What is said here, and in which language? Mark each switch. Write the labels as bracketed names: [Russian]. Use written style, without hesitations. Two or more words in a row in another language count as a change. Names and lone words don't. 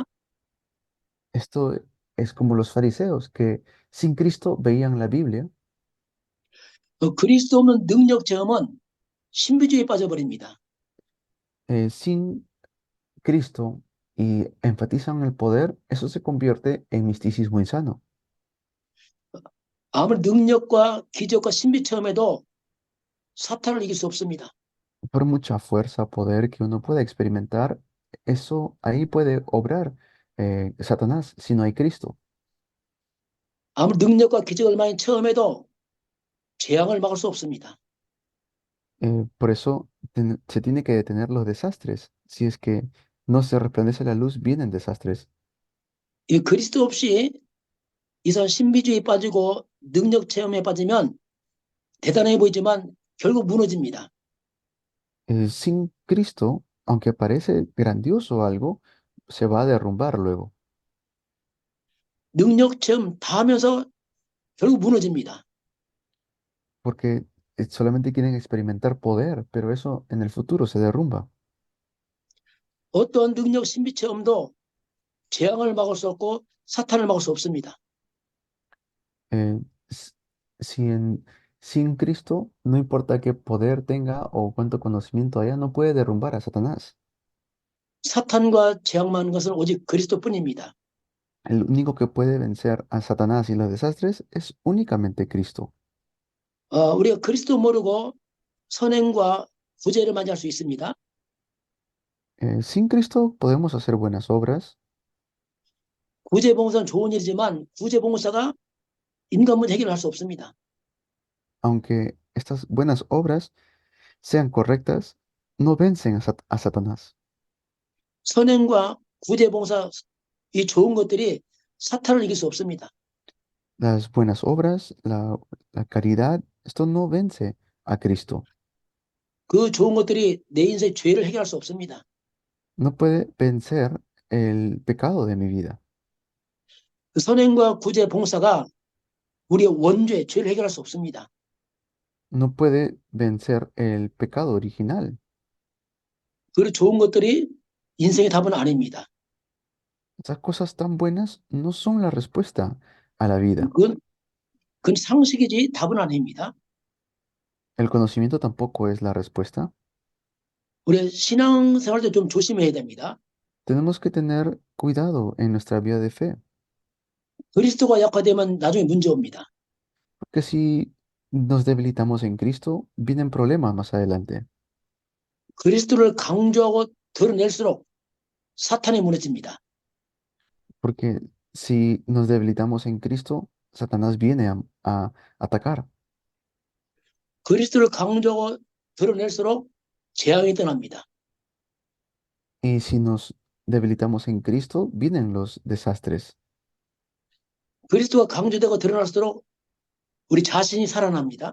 [Spanish] Esto es como los fariseos que sin Cristo veían la Biblia. [Korean] 그리스도 없는 능력 체험은 신비주의에 빠져버립니다. [Spanish] Sin Cristo y enfatizan el poder, eso se convierte en misticismo insano. [Korean] 아무리 능력과 기적과 신비 체험에도 사탄을 이길 수 없습니다. [Spanish] Por mucha fuerza, poder que uno pueda experimentar, eso ahí puede obrar Satanás si no hay Cristo. [Korean] 아무리 능력과 기적을 많이 체험해도 재앙을 막을 수 없습니다. [Spanish] Por eso se tiene que detener los desastres. Si es que no se resplandece la luz, vienen desastres. [Korean] 이 그리스도 없이 이상 신비주의에 빠지고 능력 체험에 빠지면 대단해 보이지만 결국 무너집니다. [Spanish] Sin Cristo, aunque parece grandioso algo, se va a derrumbar luego, [Korean] 능력 체험 다 하면서 결국 무너집니다. [Spanish] porque solamente quieren experimentar poder, pero eso en el futuro se derrumba. [Korean] 어떤 능력 신비 체험도 재앙을 막을 수 없고 사탄을 막을 수 없습니다. [Spanish] Eh, s- si en- Sin Cristo, no importa qué poder tenga o cuánto conocimiento haya, no puede derrumbar a Satanás. [Korean] 사탄과 재앙 많은 것은 오직 그리스도뿐입니다. [Spanish] El único que puede vencer a Satanás y los desastres es únicamente Cristo. [Korean] 우리가 그리스도 모르고 선행과 구제를 많이 할 수 있습니다. [Spanish] Sin Cristo podemos hacer buenas obras, [Korean] 구제 봉사는 좋은 일이지만 구제 봉사가 인간 문제 해결할 수 없습니다. [Spanish] aunque estas buenas obras sean correctas, no vencen a Satanás. [Korean] 선행과 구제 봉사 이 좋은 것들이 사탄을 이길 수 없습니다. [Spanish] Las buenas obras, la caridad, esto no vence a Cristo. [Korean] 그 좋은 것들이 내 인생의 죄를 해결할 수 없습니다. [Spanish] No puede vencer el pecado de mi vida. [Korean] 그 선행과 구제 봉사가 우리의 원죄, 죄를 해결할 수 없습니다. [Spanish] No puede vencer el pecado original. [Korean] 그 좋은 것들이 인생의 답은 아닙니다. [Spanish] Esas cosas tan buenas no son la respuesta a la vida. [Korean] 그건 상식이지 답은 아닙니다. [Spanish] El conocimiento tampoco es la respuesta. [Korean] 우리 신앙생활도 좀 조심해야 됩니다. [Spanish] Tenemos que tener cuidado en nuestra vida de fe, [Korean] 그리스도가 약화되면 나중에 문제 옵니다. [Spanish] porque si nos debilitamos en Cristo, vienen problemas más adelante. [Korean] 그리스도를 강조하고 드러낼수록 사탄이 무너집니다. [Spanish] Porque si nos debilitamos en Cristo, Satanás viene a atacar. [Korean] 그리스도를 강조하고 드러낼수록 재앙이 떠납니다. [Spanish] Y si nos debilitamos en Cristo, vienen los desastres. [Korean] 그리스도가 강조되고 드러날수록 우리 자신이 살아납니다.